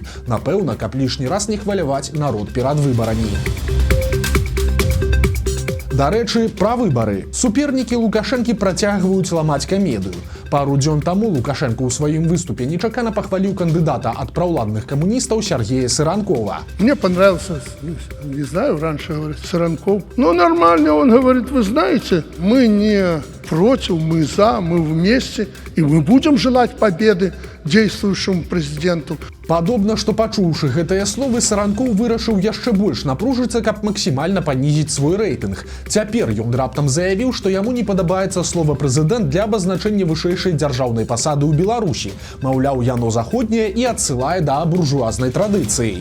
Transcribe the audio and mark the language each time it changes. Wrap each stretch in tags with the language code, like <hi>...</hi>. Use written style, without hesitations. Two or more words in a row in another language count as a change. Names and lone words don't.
<be>Напэўна, каб лішні раз не хваляваць народ перад выбарамі. Дарэчы, пра выбары. Супернікі Лукашэнкі працягваюць ламаць камедыю. Пару дзён таму Лукашенко ў сваім выступе нечакана пахваліў кандыдата ад праўладных камуністаў Сергея Сыранкова.</be> <ru>Мне понравился, не знаю, раньше говорит, Сыранков. Но нормально, он говорит, вы знаете, мы не против, мы за, мы вместе, и мы будем желать победы действующему президенту.</ru> <be>Падобна, што пачуўшы гэтыя словы, Саранкоў вырашыў яшчэ больш напружыцца, каб максімальна панізіць свой рэйтынг. Цяпер ён раптам заявіў, што яму не падабаецца слова прэзідэнт для абазначэння вышэйшай дзяржаўнай пасады ў Беларусі. Маўляў, яно заходняе і адсылае да буржуазнай традыцыі.</be>